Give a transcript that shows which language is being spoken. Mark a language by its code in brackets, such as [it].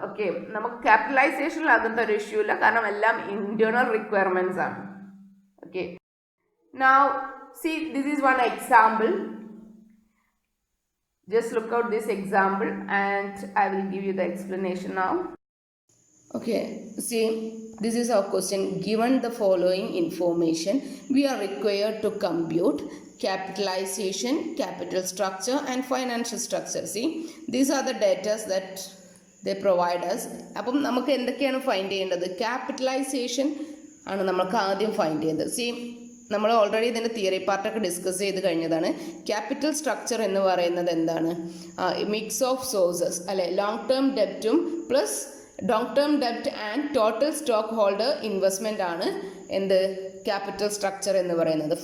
[ml] Okay, നമുക്ക് ക്യാപിറ്റലൈസേഷനിൽ അങ്ങനത്തെ ഒരു ഇഷ്യൂ ഇല്ല, കാരണം എല്ലാം ഇന്റേണൽ റിക്വയർമെൻറ്റ്സ് ആണ്. [en] Okay, now see, this is one example. Just look out this example and I will give you the explanation now. Okay, see, this is our question. Given the following information, we are required to compute capitalization, capital structure and financial structure. See, these are the data that they provide us. [ml] അപ്പം നമുക്ക് എന്തൊക്കെയാണ് find ചെയ്യേണ്ടത്? Capitalisation ആണ് നമുക്ക് ആദ്യം find ചെയ്യേണ്ടത്. See, നമ്മൾ already ഇതിൻ്റെ തിയറി പാർട്ടൊക്കെ ഡിസ്കസ് ചെയ്ത് കഴിഞ്ഞതാണ്. ക്യാപിറ്റൽ സ്ട്രക്ചർ എന്ന് പറയുന്നത് എന്താണ്? മിക്സ് ഓഫ് സോഴ്സസ് അല്ലെ, long term ഡെപ്റ്റും plus long term ഡെപ്റ്റ് and total stock holder investment ആണ് എന്ത്, ക്യാപിറ്റൽ സ്ട്രക്ചർ എന്ന് പറയുന്നത്.